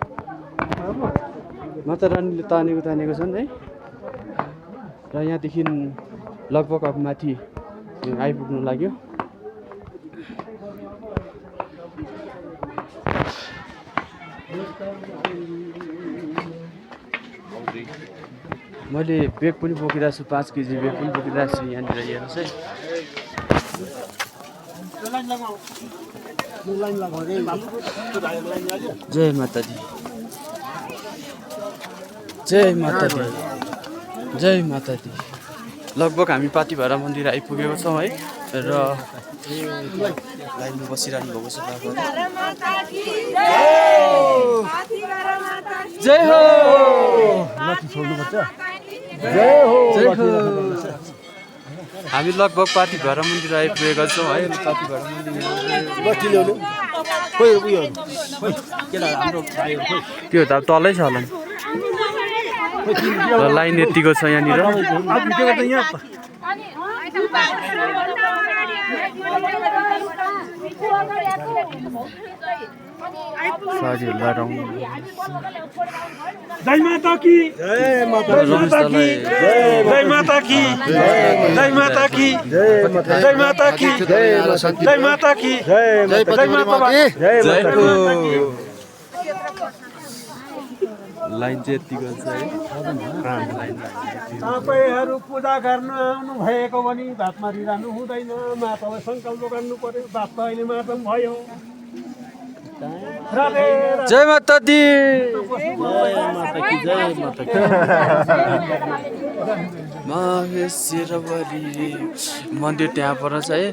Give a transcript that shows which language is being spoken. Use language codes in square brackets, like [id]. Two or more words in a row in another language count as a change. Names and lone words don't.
[ne] माता रानीले तानेको छन् है र यहाँदेखि लगभग अब माथि आइपुग्नु लाग्यो मैले बेग पनि बोकिरहेको छु 5 केजी बेग पनि बोकिरहेको छु यहाँनिर हेर्नुहोस् है [pa] जय माता दी जय माता दी जय माता दी। [ne] लगभग हामी पाथिभरा मन्दिर आइपुगेको छौँ है र लाइनमा बसिरहनु भएको छ बाबाहरू। जय हो जय हो। हामी लगभग पाथिभरा मन्दिर आइपुगेका छौँ है। पाथिभरा मन्दिर त्यो त अब तलै छ होला नि। लाइन यतिको छ यहाँनिर। [hi] जय माता की जय माता की जय माता की जय माता की जय माता की जय माता की जय माता [ne] लाइन चाहिँ यतिको छ है। तपाईँहरू पूजा गर्नु आउनु भएको भने भात मारिरहनु हुँदैन। मातालाई सङ्कल्प गर्नु पर्यो। भात त अहिले माता पनि भयो। [pa] जय माता दी [ne] महेश्वरी मन्दिर त्यहाँ पर छ है।